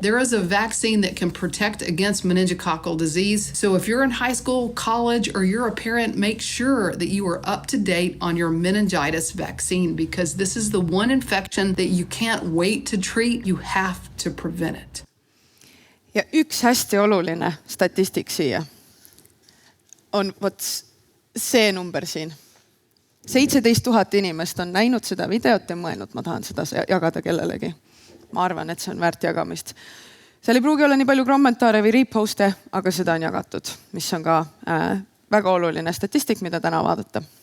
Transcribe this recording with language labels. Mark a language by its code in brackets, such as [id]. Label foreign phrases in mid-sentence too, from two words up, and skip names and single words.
[en] There is a vaccine that can protect against meningococcal disease. So if you're in high school, college, or you're a parent, make sure that you are up to date on your meningitis vaccine, because this is the one infection that you can't wait to treat. You have to prevent it. [et] Ja üks hästi oluline statistik siia on see number siin. 17,000 inimest on näinud seda videot ja mõelnud, ma tahan seda jagada kellelegi. Ma arvan, et see on väärt jagamist. Seal ei pruugi olla nii palju kommentaare või reposte, aga seda on jagatud, mis on ka väga oluline statistik, mida täna vaadata.